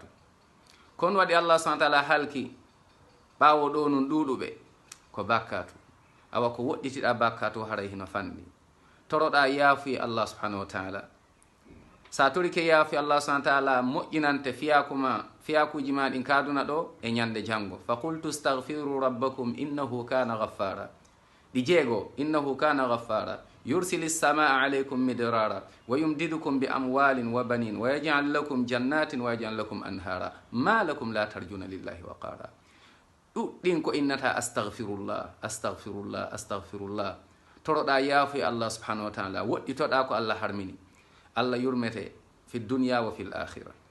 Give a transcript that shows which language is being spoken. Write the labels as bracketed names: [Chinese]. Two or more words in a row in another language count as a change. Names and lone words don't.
[Fula] ko honno waɗi Allah [Arabic] سبحانه وتعالى [Fula] halki ɓawo ɗo nun ɗuɗuɓe ko bakkatu. awa ko woɗɗitiɗa bakkatu haray hino fanɗi. toroɗa yaafuyi Allah [Arabic] سبحانه وتعالى. [Fula] sa torike yaafi Allah [Arabic] سبحانه وتعالى [Fula] moƴƴinante fiyakuji ma ɗin kaduna ɗo e ñande janngo. [Arabic] فقلت استغفروا ربكم إنه كان غفارا. [Fula] ɗi jeego [Arabic] إنه كان غفارا يرسل السماء عليكم مدرارا ويمددكم بأموال وبنين ويجعل لكم جنات ويجعل لكم أنهارا ما لكم لا ترجون لله وقارا. [Fula] ɗuɗɗin ko innata [Arabic] أستغفر الله أستغفر الله أستغفر الله. [Fula] toroɗa yaafuy Allah [Arabic] سبحانه وتعالى, [Fula] woɗɗitoɗa ko Allah harmini. Allah yurmete [Arabic] في الدنيا وفي الآخرة.